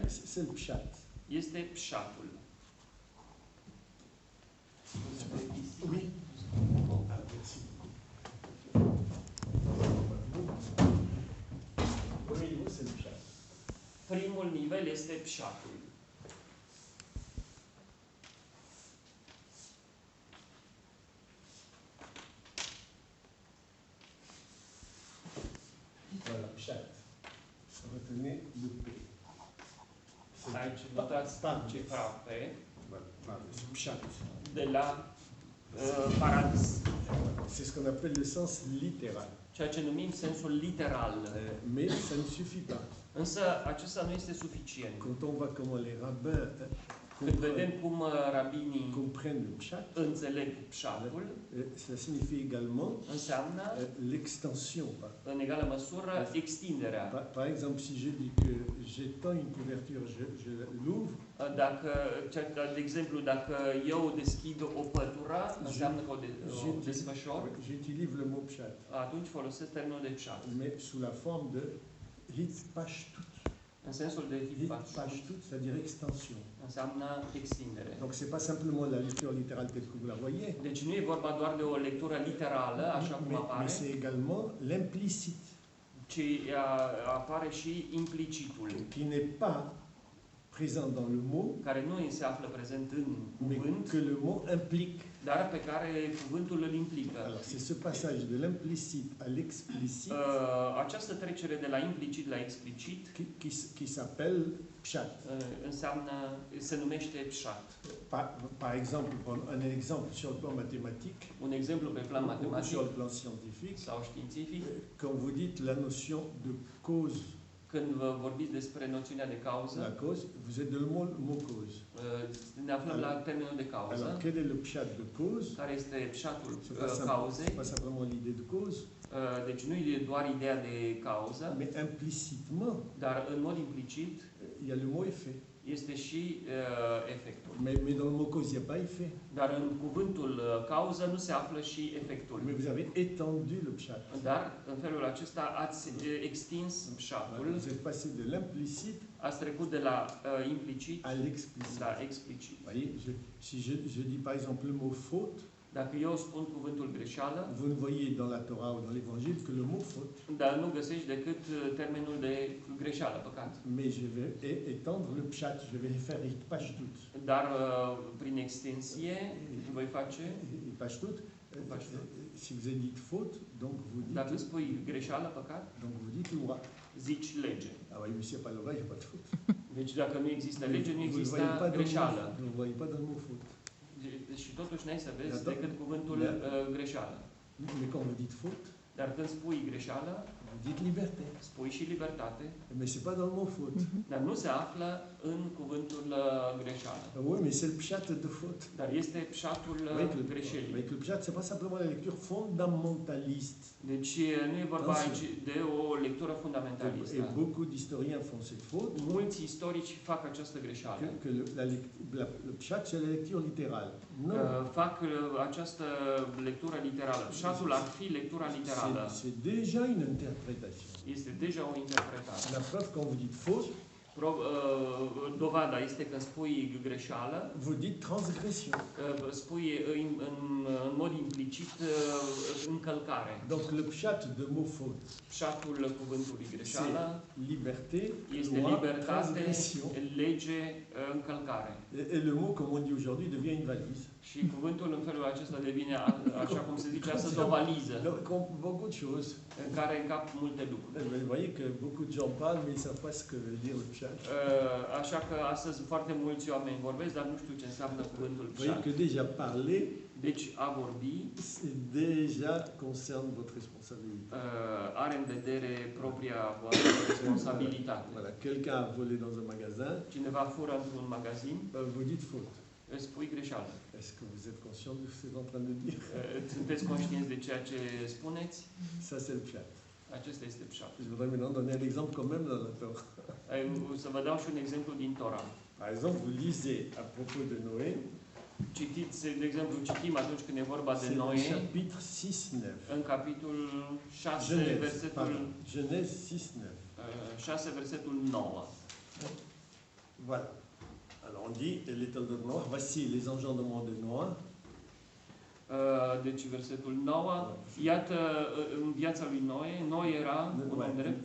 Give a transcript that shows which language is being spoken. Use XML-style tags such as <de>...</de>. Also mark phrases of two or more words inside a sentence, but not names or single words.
<fr>c'est le pshat.</fr> <ro>este pșatul.</ro> <fr>Oui. Ah, merci. Le premier niveau, c'est le pshat.</fr> <ro>Primul nivel este pșatul.</ro> <fr>Voilà, pshat. Retenez le P. C'est</fr> <ro>Aici notați pardes. cifra P</ro> <fr>Voilà, pardes. Pshat.</fr> <ro>de la paradis,</ro> <fr>C'est ce qu'on appelle le sens littéral.</fr> <ro>ceea ce numim sensul literal.</ro> <fr>Mais ça ne suffit pas.</fr> <ro>Însă acesta nu este suficient.</ro> <fr>Quand on voit comment les rabbins</fr> <ro>Când vedem cum rabinii</ro> <fr>comprennent le pshat,</fr> <ro>înțeleg pșatul,</ro> <fr>ça signifie également</fr> <ro>înseamnă</ro> <fr>l'extension.</fr> <ro>în egală măsură extinderea.</ro> <fr>Par exemple, si je dis que j'étends une couverture, je l'ouvre,</fr> <ro>Dacă, de exemplu, dacă eu deschid o pătură, înseamnă că o desfășor,</ro> <fr>j'utilise le mot pshat,</fr> <ro>atunci folosesc termenul de pșat.</ro> <fr>mais sous la forme de hitpashtut.</fr> <ro>În sensul de hitpaș,</ro> <fr>Hitpashtut, c'est-à-dire extension.</fr> <ro>înseamnă extindere.</ro> <fr>Donc c'est pas simplement la lecture littérale telle que vous la voyez,</fr> <ro>Deci nu e vorba doar de o lectură literală, așa cum</ro> <fr>mais</fr> <ro>apare,</ro> <fr>c'est également l'implicite,</fr> <ro>ci apare și implicitul,</ro> <fr>qui n'est pas présent dans le mot,</fr> <ro>care nu se află prezent în</ro> <fr>mais</fr> <ro>cuvânt,</ro> <fr>que le mot implique.</fr> <ro>dar pe care cuvântul îl implică.</ro> <fr>Alors c'est ce passage de l'implicite à l'explicite</fr> <ro>Această trecere de la implicit la explicit</ro> <fr>qui s'appelle pshat.</fr> <ro>înseamnă, se numește pșat.</ro> <fr>Par exemple, un exemple sur le plan mathématique</fr> <ro>Un exemplu pe plan</ro> <fr>ou</fr> <ro>matematic</ro> <fr>sur le plan scientifique,</fr> <ro>sau științific,</ro> <fr>quand vous dites la notion de cause,</fr> <ro>când vă vorbiți despre noțiunea de cauză,</ro> <fr>la cause, vous êtes dans le mot cause.</fr> <ro>ne aflăm la termenul de</ro> <fr>Alors,</fr> <ro>cauză,</ro> <fr>quel est le pshat de cause?</fr> <ro>care este pșatul</ro> <fr>C'est</fr> <ro>cauzei.</ro> <fr>pas simplement l'idée de cause,</fr> <ro>Deci nu e doar ideea de cauză,</ro> <fr>mais implicitement,</fr> <ro>dar în mod implicit</ro> <fr>il y a le mot effet.</fr> <ro>este și efectul.</ro> <fr>Mais dans le mot cause, il n'y a pas effet.</fr> <ro>Dar în cuvântul cauză nu se află și efectul.</ro> <fr>Mais vous avez étendu le pshat.</fr> <ro>Dar în felul acesta ați extins pșatul,</ro> <fr>Vous êtes passé de l'implicite</fr> <ro>ați trecut de la implicit</ro> <fr>à l'explicite.</fr> <ro>la explicit.</ro> <fr>Vous voyez, si je dis par exemple le mot faute,</fr> <ro>Dacă eu spun cuvântul greșeală,</ro> <fr>vous ne voyez dans la Torah ou dans l'Évangile que le mot faute.</fr> <ro>dar nu găsești decât termenul de greșeală, păcat.</ro> <fr>Mais je vais étendre le pshat, je vais faire hitpashtut.</fr> <ro>Dar prin extensie voi face,</ro> <fr>Hitpashtut, si vous avez dit faute, donc</fr> <ro>dacă spui greșeală, păcat,</ro> <fr>vous dites loi.</fr> <ro>zici lege.</ro> <fr>Ah oui, mais s'il n'y a pas de loi, il n'y a pas de faute.</fr> <ro>Deci dacă nu există lege, nu</ro> <fr>Vous ne</fr> <ro>există</ro> <fr>voyez pas dans le</fr> <ro>greșeală.</ro> <fr>mot- vous ne voyez pas dans le mot faute.</fr> <ro>Și totuși n-ai să vezi Dar- decât cuvântul Dar- greșeală.</ro> <fr>Mais quand vous dites faute,</fr> <ro>Dar când spui greșeală,</ro> <fr>vous dites liberté.</fr> <ro>spui și libertate,</ro> <fr>Mais c'est pas dans le mot faute.</fr> <ro>dar nu se află în cuvântul greșeală.</ro> <fr>Oui, mais c'est le pshat de faute.</fr> <ro>Dar este pșatul greșelii.</ro> <fr>Avec le pshat, c'est pas simplement la lecture fondamentaliste.</fr> <ro>Deci nu e vorba aici de o lectură</ro> <fr>Et</fr> <ro>fundamentalistă.</ro> <fr>beaucoup d'historiens font cette faute.</fr> <ro>Mulți istorici fac această greșeală.</ro> <fr>Que le pshat, c'est la lecture littérale. Non.</fr> <ro>Fac această lectură literală. Pșatul ar fi lectura literală.</ro> <fr>C'est déjà une interprétation.</fr> <ro>Este deja o interpretare.</ro> <fr>La preuve, quand vous dites faute,</fr> <ro>Dovada este când spui greșeală,</ro> <fr>vous dites transgression.</fr> <ro>spui în mod implicit încălcare.</ro> <fr>Donc le pshat de mot faute,</fr> <ro>Pshatul cuvântului greșeală</ro> <fr>c'est liberté,</fr> <ro>este</ro> <fr>loi,</fr> <ro>libertate,</ro> <fr>transgression.</fr> <ro>lege, încălcare.</ro> <fr>Et le mot, comme on dit aujourd'hui, devient une valise.</fr> <ro>Și cuvântul în felul acesta devine, așa cum se zice astăzi, o valiză</ro> <fr>Donc, beaucoup de choses.</fr> <ro>în care încap multe lucruri.</ro> <fr>Vous voyez que beaucoup de gens parlent, mais ils ne savent pas ce que veut dire le pshat.</fr> <ro>Așa că astăzi foarte mulți oameni vorbesc, dar nu știu ce înseamnă cuvântul</ro> <fr>Vous voyez</fr> <ro>pshat.</ro> <fr>que déjà parler,</fr> <ro>Deci a vorbi</ro> <fr>déjà concerne votre responsabilité.</fr> <ro>are în vedere propria voastră responsabilitate.</ro> <fr>Voilà, quelqu'un a volé dans un magasin,</fr> <ro>Cineva fură într-un magazin,</ro> <fr>vous dites faute.</fr> <ro>îți spui greșeală.</ro> <fr>Est-ce que vous êtes conscient de ce que vous êtes en train de dire?</fr> <ro>Sunteți conștienți de ceea ce spuneți?</ro> <fr>Ça, c'est le pshat.</fr> <ro>Acesta este pshat.</ro> <fr>Je voudrais maintenant donner un exemple quand même dans la Torah.</fr> <ro>Să vă dau și un exemplu din Tora.</ro> <fr>Par exemple, vous lisez à propos de Noé,</fr> <ro>Citiți, de exemplu, citim atunci când e vorba de</ro> <fr>c'est le</fr> <ro>Noe,</ro> <fr>chapitre 6-9.</fr> <ro>în capitolul 6,</ro> <fr>Genèse,</fr> <ro>versetul,</ro> <fr>pardon, Genèse 6-9.</fr> <ro>6, versetul 9.</ro> <fr>Voilà. Alors on dit, l'étoile de Noah, voici les engendrements de Noah.</fr> <ro>Deci versetul 9. Iată, în viața lui Noe era un om drept.</ro>